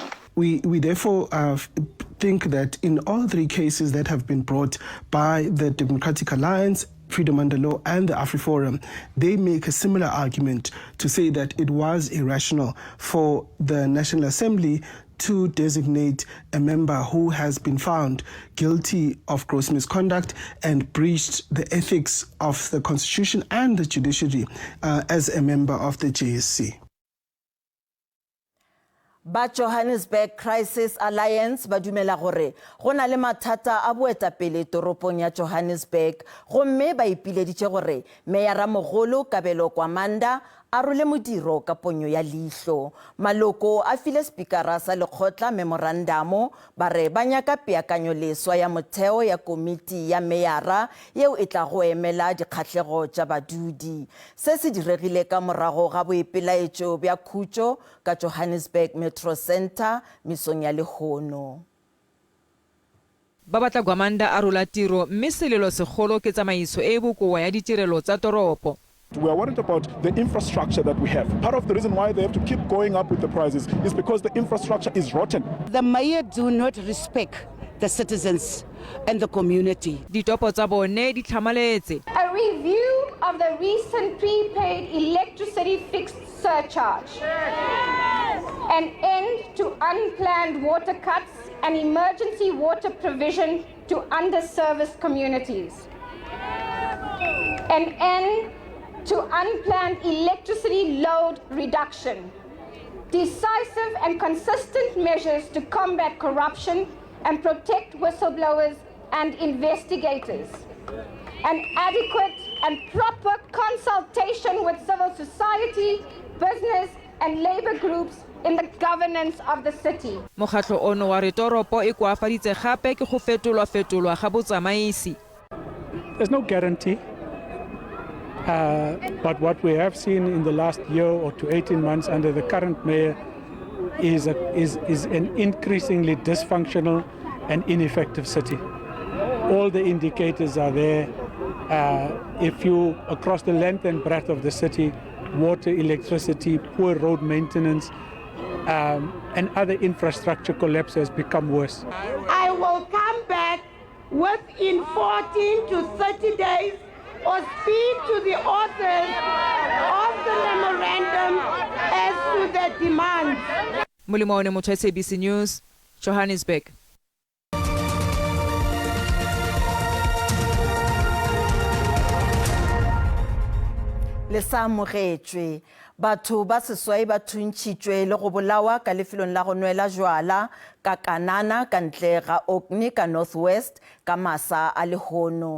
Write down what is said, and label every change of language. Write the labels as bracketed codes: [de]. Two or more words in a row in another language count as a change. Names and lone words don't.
[en] We therefore think that in all three cases that have been brought by the Democratic Alliance Freedom Under Law and the AfriForum, they make a similar argument to say that it was irrational for the National Assembly to designate a member who has been found guilty of gross misconduct and breached the ethics of the Constitution and the judiciary as a member of the JSC. [nso] Ba Johannesburg Crisis Alliance ba dumela gore go na le mathata a boetapele toropong ya Johannesburg gomme ba ipileditše gore Meyara Mogolo Kabelo Kwamanda a role modiro ka ponyo ya leihlo. Maloko a file speakera sa lekgotla memorandamo ba re ba nyaka peakanyo leswa ya motheo ya komiti ya Meyara yeo e tla go emela dikgatlhego tša badudi. Se se diregile ka morago ga boipelaetšo bja khutšo ka Johannesburg Metro Center mesong ya Lehono. [tn] Ba batla Kwamanda a rola tiro mme selelo segolo ke tsamaiso e bokoa ya ditirelo tsa toropo. [en] We are worried about the infrastructure that we have. Part of the reason why they have to keep going up with the prices is because the infrastructure is rotten. The mayor do not respect the citizens and the community. [tn] Ditopo tsa bone di tlhamaletse. [en] A review of the recent prepaid electricity fixed surcharge. An end to unplanned water cuts and emergency water provision to underserviced communities. An end to unplanned electricity load reduction, decisive and consistent measures to combat corruption and protect whistleblowers and investigators, an adequate and proper consultation with civil society, business and labor groups in the governance of the city. [tn] Mokgatlo ono wa re toropo e koafaditse gape ke go fetolwa ga botsamaisi. [en] There's no guarantee. But what we have seen in the last year or to 18 months under the current mayor is an increasingly dysfunctional and ineffective city. All the indicators are there. If you, across the length and breadth of the city, water, electricity, poor road maintenance, and other infrastructure collapse has become worse. I will come back within 14 to 30 days or speak to the authors of the memorandum as to the demands. Mulimone Motho, SABC News, Johannesburg. [tn] Le sa amogetswe batho ba seswai ba thuntšhitšwe le go bolawa ka lefelong la go nwela jwala ka Kanana ka ntle ga Orkney ka Northwest ka masa a Lehono.